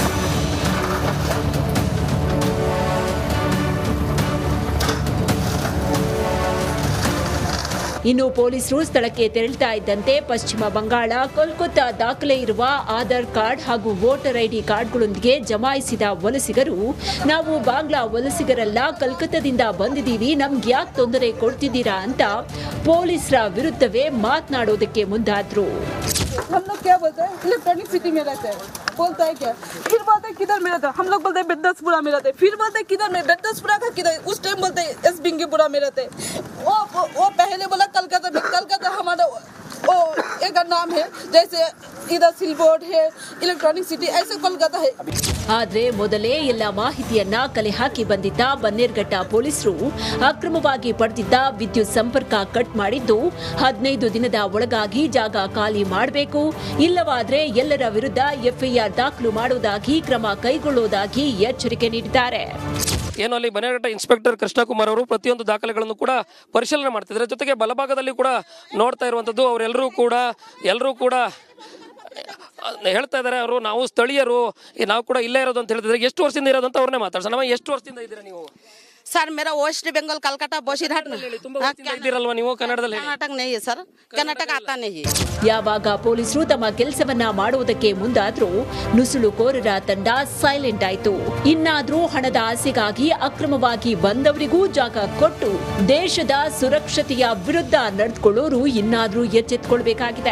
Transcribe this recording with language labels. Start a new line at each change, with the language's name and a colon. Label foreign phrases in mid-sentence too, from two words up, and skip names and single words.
Kannada: ಇನ್ನು ಪೊಲೀಸರು ಸ್ಥಳಕ್ಕೆ ತೆರಳುತ್ತಾ ಇದ್ದಂತೆ ಪಶ್ಚಿಮ ಬಂಗಾಳ, ಕೋಲ್ಕತ್ತಾ ದಾಖಲೆ ಇರುವ ಆಧಾರ್ ಕಾರ್ಡ್ ಹಾಗೂ
English: voter ID cardಗಳೊಂದಿಗೆ
Kannada: ಜಮಾಯಿಸಿದ ವಲಸಿಗರು, ನಾವು ಬಾಂಗ್ಲಾ ವಲಸಿಗರಲ್ಲ, ಕಲ್ಕತ್ತಾದಿಂದ ಬಂದಿದ್ದೀವಿ, ನಮ್ಗೆ ಯಾಕೆ ತೊಂದರೆ ಕೊಡ್ತಿದ್ದೀರಾ ಅಂತ ಪೊಲೀಸರ ವಿರುದ್ಧವೇ ಮಾತನಾಡೋದಕ್ಕೆ ಮುಂದಾದ್ರು.
Hindi: हम लोग क्या बोलते हैं, इलेक्ट्रॉनिक सिटी में रहते हैं, बोलता है क्या, फिर बोलते हैं किधर में रहते हैं, हम लोग बोलते हैं बेदसपुरा में रहते हैं, फिर बोलते हैं किधर में, बेदसपुरा का किधर, उस टाइम बोलते हैं एस बिंगीपुरा में रहते हैं. वो पहले बोला कलकत्ता में, कलकत्ता हमारा वो एक नाम है, जैसे इधर सिलबोर्ड है, इलेक्ट्रॉनिक सिटी, ऐसे कोलकाता है.
Kannada: ಆದ್ರೆ ಮೊದಲೇ ಎಲ್ಲ ಮಾಹಿತಿಯನ್ನ ಕಲೆ ಹಾಕಿ ಬಂದಿದ್ದ ಬನ್ನೇರ್ಘಟ್ಟ ಪೊಲೀಸರು ಅಕ್ರಮವಾಗಿ ಪಡೆದಿದ್ದ ವಿದ್ಯುತ್ ಸಂಪರ್ಕ ಕಟ್ ಮಾಡಿದ್ದು 15 ದಿನದ ಒಳಗಾಗಿ ಜಾಗ ಖಾಲಿ ಮಾಡಬೇಕು, ಇಲ್ಲವಾದ್ರೆ ಎಲ್ಲರ ವಿರುದ್ಧ ಎಫ್ಐಆರ್ ದಾಖಲು ಮಾಡುವುದಾಗಿ ಕ್ರಮ ಕೈಗೊಳ್ಳುವುದಾಗಿ ಎಚ್ಚರಿಕೆ ನೀಡಿದ್ದಾರೆ. ಏನು ಅಲ್ಲಿ ಬನ್ನೇರ್ಘಟ್ಟ ಇನ್ಸ್ಪೆಕ್ಟರ್ ಕೃಷ್ಣಕುಮಾರ್ ಅವರು ಪ್ರತಿಯೊಂದು ದಾಖಲೆಗಳನ್ನು ಕೂಡ ಪರಿಶೀಲನೆ ಮಾಡ್ತಿದ್ದಾರೆ. ಜೊತೆಗೆ ಬಲಭಾಗದಲ್ಲಿ ಕೂಡ ನೋಡ್ತಾ ಇರುವಂಥದ್ದು ಅವರೆಲ್ಲರೂ ಕೂಡ ಹೇಳ್ತಾ ಇದ್ದಾರೆ, ಅವರು ನಾವು ಸ್ಥಳೀಯರು, ನಾವು ಕೂಡ ಇಲ್ಲೇ ಇರೋದು ಅಂತ ಹೇಳ್ತಿದ್ದಾರೆ. ಎಷ್ಟು ವರ್ಷದಿಂದ ಇರೋದು ಅಂತ ಅವ್ರನ್ನೇ ಮಾತಾಡ್ಸೋಣ. ಎಷ್ಟು ವರ್ಷದಿಂದ ಇದ್ದೀರಾ ನೀವು?
Hindi: सर मेरा वेस्ट बंगाल कलकत्ता बसीरहाट में.
Kannada: ಇದ್ದೀರಲ್ವಾ ನೀವು? ಕನ್ನಡದಲ್ಲಿ
Hindi: कर्नाटक नहीं है सर, कर्नाटक आता नहीं है.
Kannada: ಯಾವಾಗ ಪೊಲೀಸರು ತಮ್ಮ ಕೆಲಸವನ್ನ ಮಾಡುವುದಕ್ಕೆ ಮುಂದಾದ್ರೂ ನುಸುಳುಕೋರರ ತಂಡ ಸೈಲೆಂಟ್ ಆಯಿತು. ಇನ್ನಾದ್ರೂ ಹಣದ ಆಸೆಗಾಗಿ ಅಕ್ರಮವಾಗಿ ಬಂದವರಿಗೂ ಜಾಗ ಕೊಟ್ಟು ದೇಶದ ಸುರಕ್ಷತೆಯ ವಿರುದ್ಧ ನಡೆದುಕೊಳ್ಳೋರು ಇನ್ನಾದ್ರೂ ಎಚ್ಚೆತ್ತುಕೊಳ್ಬೇಕಾಗಿದೆ.